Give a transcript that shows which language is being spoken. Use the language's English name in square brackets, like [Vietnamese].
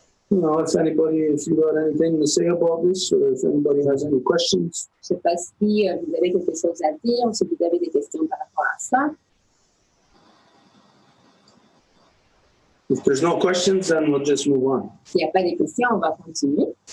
[English] You know, if you got anything to say about this, or if anybody has any questions. [French] Je ne sais pas si vous avez quelque chose à dire ou si vous avez des questions par rapport à ça. [English] If there's no questions, then we'll just move on. [French] S'il n'y a pas de questions, on va continuer.